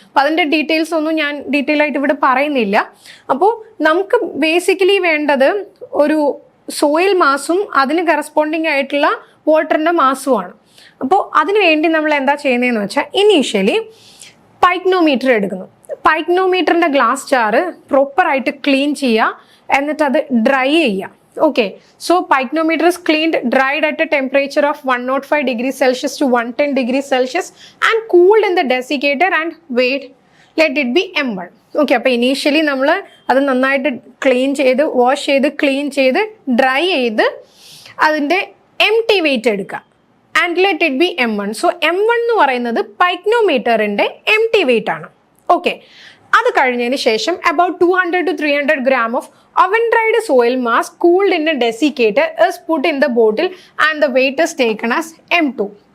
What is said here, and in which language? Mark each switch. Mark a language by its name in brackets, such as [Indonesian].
[Malayalam] അപ്പോൾ അതിൻ്റെ ഡീറ്റെയിൽസ് ഒന്നും ഞാൻ ഡീറ്റെയിൽ ആയിട്ട് ഇവിടെ പറയുന്നില്ല. അപ്പോൾ നമുക്ക് ബേസിക്കലി വേണ്ടത് ഒരു സോയിൽ മാസും അതിന് കറസ്പോണ്ടിങ് ആയിട്ടുള്ള വാട്ടറിൻ്റെ മാസുമാണ്. അപ്പോൾ അതിന് വേണ്ടി നമ്മൾ എന്താ ചെയ്യുന്നതെന്ന് വെച്ചാൽ ഇനീഷ്യലി പൈക്നോമീറ്റർ എടുക്കുന്നു. പൈക്നോമീറ്ററിൻ്റെ ഗ്ലാസ് ജാറ് പ്രോപ്പറായിട്ട് ക്ലീൻ ചെയ്യുക, എന്നിട്ട് അത് ഡ്രൈ ചെയ്യുക. [English] Okay, so pyknometer is cleaned, dried at a temperature of 105 degrees Celsius to 110 degrees Celsius and cooled in the desiccator and weighed. Let it be M1. [Malayalam] Okay, അപ്പോൾ initially നമ്മൾ അത് നന്നായിട്ട് clean ചെയ്ത് wash ചെയ്ത് clean ചെയ്ത് dry ചെയ്ത് അതിൻ്റെ empty weight എടുക്കുക. [English] And let it be M1. So M1 [Malayalam] എന്ന് പറയുന്നത് പൈക്നോമീറ്ററിൻ്റെ [English] empty weight [Malayalam] ആണ്. [English] Okay, [Malayalam] അത് കഴിഞ്ഞതിന് ശേഷം [English] about 200 to 300 gram of oven dried soil mass cooled in a desiccator is put in the bottle and the weight is taken as M2.